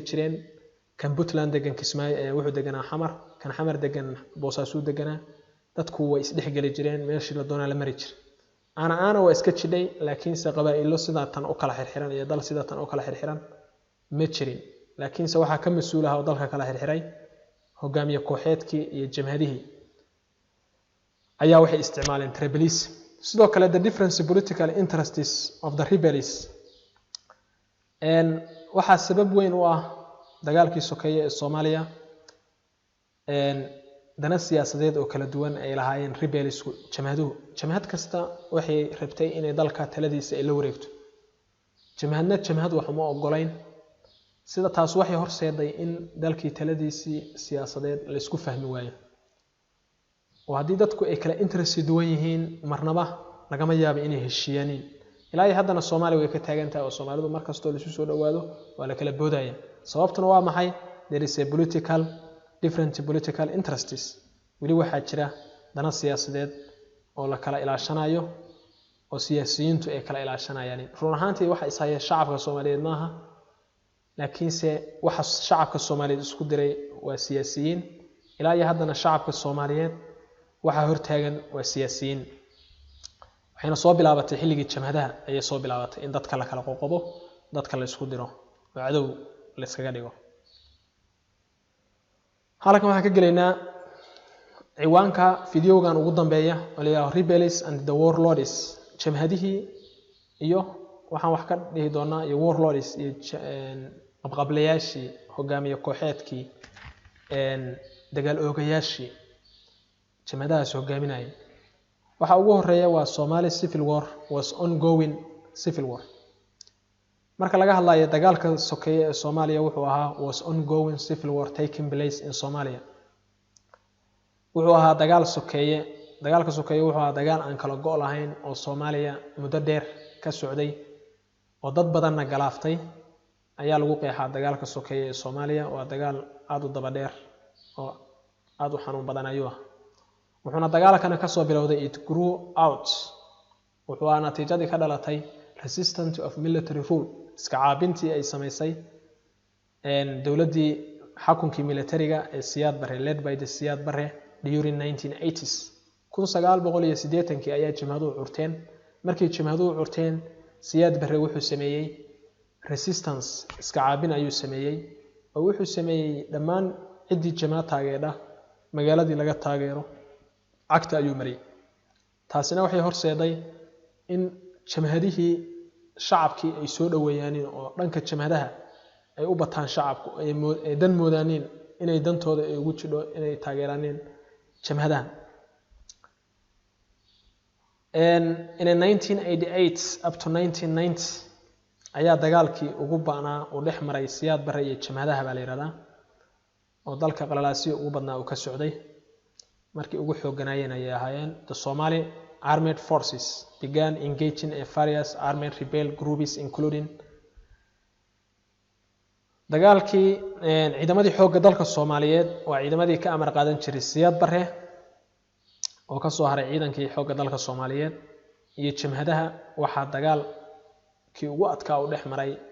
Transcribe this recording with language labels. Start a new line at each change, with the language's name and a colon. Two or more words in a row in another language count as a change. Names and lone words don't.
Somali: jireen kan Puntland degan Kismaayo wuxuu deganaa Xamar kan Xamar degan Boosaaso deganaa dadku way isdhexgali jireen meeshii la doonaa la mari jiray ana waa iska jidhay laakiin se qabaa'ilo sida tan oo kala xirxiran iyo dal sida tan oo kala xirxiran ma jirin laakiin se waxa ka mas'uul ah oo dalka kala xirxiray hogaamiye kooxeedkii iyo jamhadihii ayaa waxay isticmaaleen tribalism sidoo kale
English: the different political interests of the rebels
Somali: waxa sabab weyn u ah dagaalkii sokeeye ee Soomaaliya dana siyaasadeed oo kala duwan ay lahaayeen rebelsku jamhad kasta waxay rabtay inay dalka taladiisa ay la wareegto jamhad wax uma ogolayn sida taas waxay horseeday in dalkii taladiisii siyaasadeed la isku fahmi waayo oo haddii dadku ay kala interest duwan yihiin marnaba lagama yaabo inay heshiiyaan ilaa haddana Soomaaliya way ka taagan tahay oo Soomaalidu markastoo la soo dhawaado waa la kala boodaya sababtuna waa maxay
English: there is a different political
Somali: interests wali waxa jira dana siyaasadeed oo la kala ilaashanayo oo siyaasiyiintu ay kala ilaashanayaan run ahaantii waxa ishaaya shacabka Soomaaliyeed maaha laakiin se waxa shacabka Soomaaliyeed isku diray waa siyaasiyiin ilaa haddana shacabka Soomaaliyeed waxa hortaagan waa siyaasiyiin waxayna soo bilaabatay xilligii jamhadaha ayay soo bilaabatay in dadka la kala qoqobo dadka la isku diro oo cadow la iskaga dhigo halkan waxaan ka galeynaa ciwaanka fiidiyogan ugu dambeeya oo la yiraahdo
English: rebels and the warlords
Somali: jamhadihii iyo waxaan wax ka dhihi doonaa iyo warlords iyo qabqablayaashii hogaamiye kooxeedkii dagaal oogayaashii jamhadahaas hogaaminayay waxa ugu horeeya waa
English: Somali civil war was ongoing civil war
Somali: marka laga hadlayo dagaalka sokeeye ee Soomaaliya wuxuu ahaa
English: was ongoing civil war taking place in Somalia
Somali: wuxuu ahaa dagaalka sokeeye wuxuu ahaa dagaal aan kala go'o lahayn oo Soomaaliya muddo dheer ka socday oo dad badanna galaaftay ayaa lagu qeexaa dagaalka sokeeye ee Soomaaliya waa dagaal aad u daba dheer oo aad u xanuun badan ayuu wuxuuna dagaalkana ka soo bilowday
English: it grew out
Somali: wuxuu ahaa natiijadii ka dhalatay
English: resistance of military rule
Somali: iska caabintii ay sameysay dawladii xukunkii militariga ee Siyaad Barre
English: led by the Siyaad Barre during 1980s
Somali: 1980 ayaa jamhaduhu curteen markii jamhaduhu curteen Siyaad Barre wuxuu sameeyay resistance iska caabin ayuu sameeyay oo wuxuu sameeyay dhammaan cidii jamaad taageera magaaladii laga taageero cagta ayuu mariyay taasina waxay horseeday in jamhadihii shacabkii ay soo dhaweeyaan oo dhanka jamhadaha ay u bataan shacabku ay dan moodaanin inay dantooda ay ugu jidho inay taageeraan jamhadaha
English: in 1988 up to 1990
Somali: ayaa dagaalkii ugu baanaa oo dhex maray Siyaad Barre iyo jamhadaha baa la yiraahdaa oo dalka qalalaasi ugu badnaa uu ka socday markii ugu xooganaayeen ay ahaayeen
English: the Somali armed forces began engaging in various armed rebel groups including
Somali: dagaalkii ciidamadii xoogga dalka Soomaaliyeed waa ciidamadii ka amar qaadan jiray Siyaad Barre oo ka soo haray ciidankii xoogga dalka Soomaaliyeed iyo jamhadaha waxa dagaalkii ugu adkaa u dhex maray